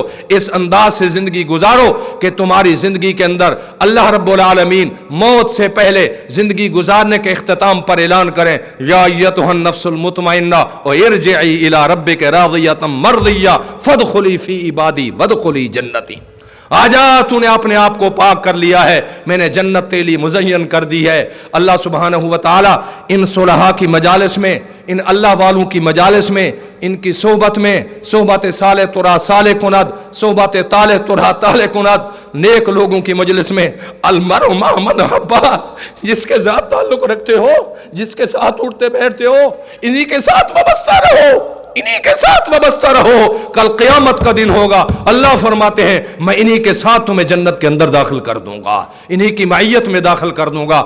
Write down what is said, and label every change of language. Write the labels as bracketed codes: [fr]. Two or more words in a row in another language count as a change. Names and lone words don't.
[ur] اس انداز سے زندگی گزارو کہ تمہاری زندگی کے اندر [ar] اللہ رب العالمین [ur] موت سے پہلے زندگی گزارنے کے اختتام پر اعلان کریں، [ar] یا ایتھا النفس المطمئنہ ارجعی الی ربک راضیۃ مرضیہ فادخلی فی عبادی وادخلی جنتی. [ur] آجا، تو نے اپنے آپ کو پاک کر لیا ہے، میں نے جنت تیری مزین کر دی ہے. [ar] اللہ سبحانہ و تعالی [ur] ان صلحاء کی مجالس میں، ان اللہ والوں کی مجالس میں، ان کی صحبت میں، [fa] صحبت صالح ترا صالح کند، صحبت طالح ترا طالح کند، [ur] نیک لوگوں کی مجلس میں [ar] المرء مع من احب، [ur] جس کے ساتھ تعلق رکھتے ہو، جس کے ساتھ اٹھتے بیٹھتے ہو، انہی کے ساتھ وابستہ رہو، انہی کے ساتھ وابستہ رہو، کل قیامت کا دن ہوگا، اللہ فرماتے ہیں میں انہی کے ساتھ تمہیں جنت کے اندر داخل کر دوں گا، انہی کی معیت میں داخل کر دوں گا۔